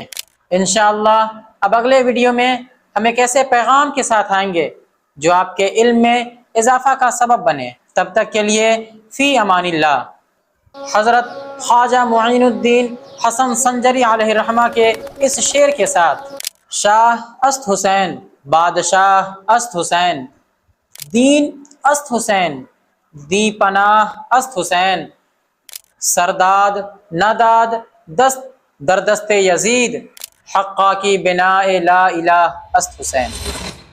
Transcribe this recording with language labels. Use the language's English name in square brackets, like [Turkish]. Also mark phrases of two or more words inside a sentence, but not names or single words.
[Urdu] انشاءاللہ اب اگلے ویڈیو میں ہم ایک ایسے پیغام کے ساتھ آئیں گے جو آپ کے علم میں اضافہ کا سبب بنے۔ تب تک کے لیے [Arabic] فی امان اللہ۔ [Urdu] حضرت خواجہ معین الدین حسن سنجری علیہ الرحمہ کے اس شعر کے ساتھ: [Persian] شاہ است حسین، بادشاہ است حسین، دین است حسین، دی پناہ است حسین، سرداد نداد دست در دست یزید، حقا کی بنا لا الہ است حسین۔